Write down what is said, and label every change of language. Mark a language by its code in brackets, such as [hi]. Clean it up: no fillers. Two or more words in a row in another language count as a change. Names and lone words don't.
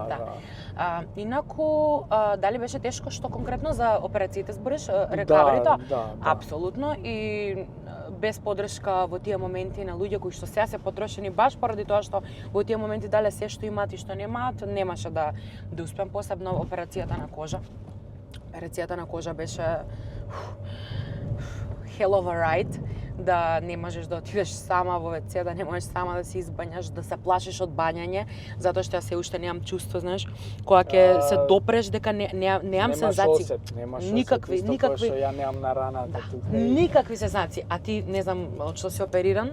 [mk] Инаку, дали беше тешко што конкретно за операциите збориш, рекаверито? Да. Апсолутно и без подршка во тие моменти на луѓе кои што сега се потрошени баш поради тоа што во тие моменти дале се што имаат и што немаат, немаше да успеам, посебно операцијата на кожа. Операцијата на кожа беше [en] hell of a ride, [mk] да не можеш да отидеш сама во WC, да не можеш сама да се избањаш, да се плашиш од бањање, затоа што ја се уште немам чувство, знаеш, кога ќе се допреш дека немам сензации. Немаш Никакви, осет, исто никакви. кој што ја немам на раната Да, тука. никакви сензации. А ти, не знам, од што си опериран?